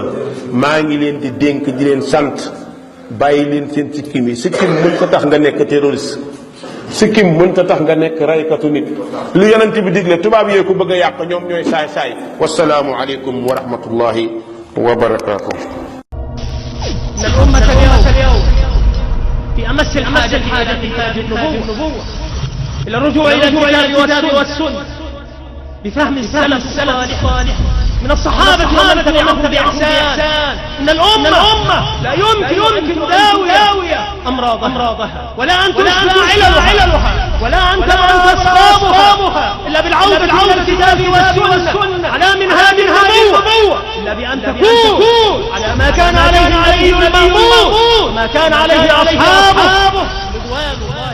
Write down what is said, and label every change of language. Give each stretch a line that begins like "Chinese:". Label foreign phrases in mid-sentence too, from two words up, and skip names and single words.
Wolof: maa ngi leen di dénk di leen sant, bàyyi leen seen sikkim yi. sikkim mën ta tax nga nekk terroriste, sikkim mën ta tax nga nekk raykatu nit. lu yonent bi digle tubaab yee ko bëgg a yàq, ñoom ñooy saay saay.
Arabic: والسلام عليكم ورحمة الله وبركاته. الأمة اليوم في أمس الحاجة إلى كتاب النبوة، إلى الرجوع إلى الكتاب والسنة بفهم السلف الصالح من الصحابة ومن تبعهم بإحسان. إن الأمة لا يمكن تداوي أمراضها ولا أن تشفى عللها ولا أن تصابها إلا بالعودة إلى الكتاب والسنة على منهاج النبوة، إلا بأن تكون على ما كان عليه نبينا وما كان عليه أصحابه